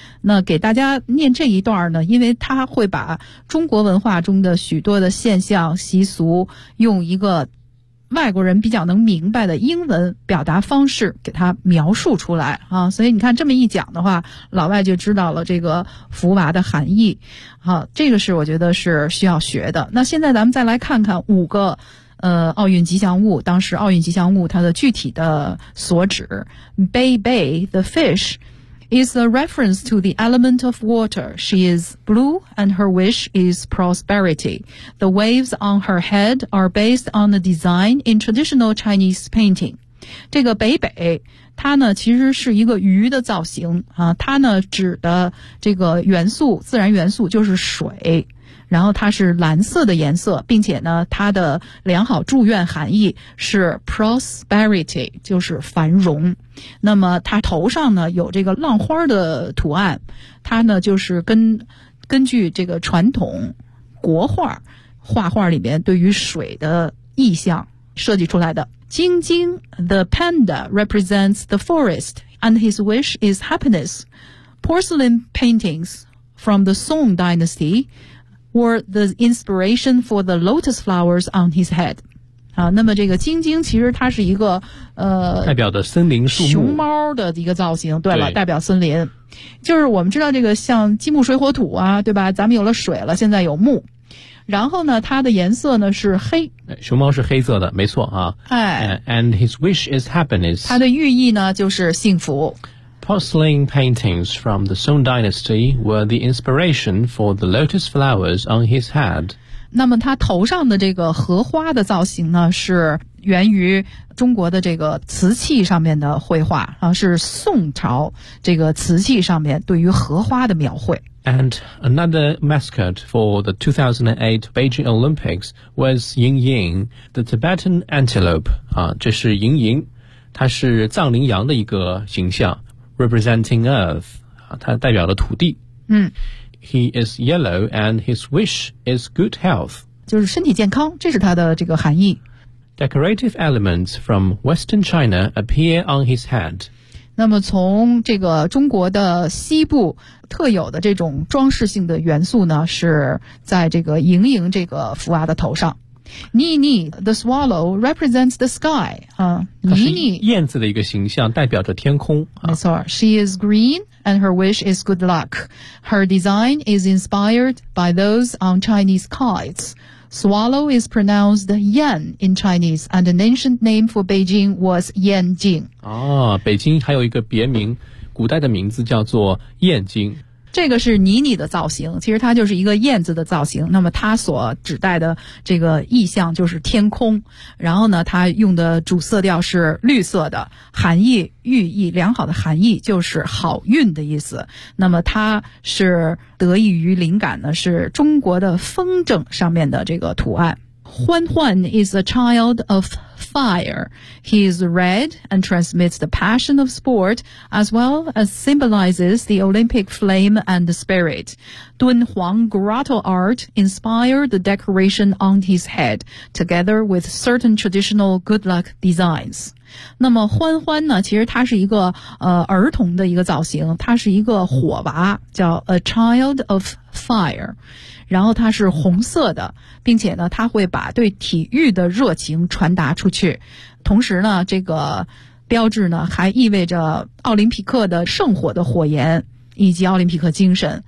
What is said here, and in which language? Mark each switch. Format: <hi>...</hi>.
<zh>那给大家念这一段呢，因为它会把中国文化中的许多的现象习俗用一个外国人比较能明白的英文表达方式给它描述出来啊，所以你看这么一讲的话，老外就知道了这个福娃的含义。好、啊，这个是我觉得是需要学的。那现在咱们再来看看五个奥运吉祥物，当时奥运吉祥物它的具体的所指。</zh> <en>Bei Bei, the fish, is a reference to the element of water. She is blue and her wish is prosperity. The waves on her head are based on the design in traditional Chinese painting.</en> <zh>这个北北它呢其实是一个鱼的造型啊，它呢指的这个元素，自然元素就是水。然后它是蓝色的颜色，并且呢它的良好祝愿含义是 prosperity, 就是繁荣。那么它头上呢有这个浪花的图案，它呢就是根据这个传统国画画画里面对于水的意象设计出来的。</zh> <en>晶晶 the panda represents the forest and his wish is happiness. Porcelain paintings from the Song dynastywere the inspiration for the lotus flowers on his head.</en> <zh>啊，那么这个晶晶其实它是一个代表的森林树木，熊猫的一个造型。对了，对，代表森林。就是我们知道这个像金木水火土啊，对吧？咱们有了水了，现在有木。然后呢，它的颜色呢是黑。熊猫是黑色的，没错啊。哎。</zh> <en>And his wish is happiness.</en> <zh>它的寓意呢就是幸福。</zh> <en>Porcelain paintings from the Song dynasty were the inspiration for the lotus flowers on his head.</en> <zh>那么他头上的这个荷花的造型呢，是源于中国的这个瓷器上面的绘画啊，是宋朝这个瓷器上面对于荷花的描绘。</zh> <en>And another mascot for the 2008 Beijing Olympics was Ying Ying, the Tibetan antelope.</en> <zh>啊，这是莹莹，它是藏羚羊的一个形象。</zh> <en>Representing Earth,</en> <zh>它代表了土地。嗯。</zh> <en>He is yellow and his wish is good health.</en> <zh>就是身体健康，这是它的这个含义。</zh> <en>Decorative elements from Western China appear on his head.</en> <zh>那么从这个中国的西部特有的这种装饰性的元素呢，是在这个盈盈这个福娃的头上。</zh> <en>妮妮 the swallow represents the sky. 妮妮</en> <zh>燕子的一个形象代表着天空。没错，</zh> <en>she is green and her wish is good luck. Her design is inspired by those on Chinese kites. Swallow is pronounced yan in Chinese and an ancient name for Beijing was Yanjing.</en> <zh>哦，北京还有一个别名，古代的名字叫做燕京。这个是妮妮的造型，其实它就是一个燕子的造型，那么它所指代的这个意象就是天空，然后呢它用的主色调是绿色的，含义寓意良好的含义就是好运的意思。那么它是得益于灵感呢是中国的风筝上面的这个图案。</zh> <en>Huan Huan is a child of fire. He is red and transmits the passion of sport as well as symbolizes the Olympic flame and the spirit. Dun Huang grotto art inspired the decoration on his head together with certain traditional good luck designs.</en> <zh>那么欢欢呢其实他是一个儿童的一个造型他是一个火娃叫</zh> <en>A Child of Fire</en> <zh>然后他是红色的并且呢他会把对体育的热情传达出去同时呢这个标志呢还意味着奥林匹克的圣火的火焰以及奥林匹克精神、</zh>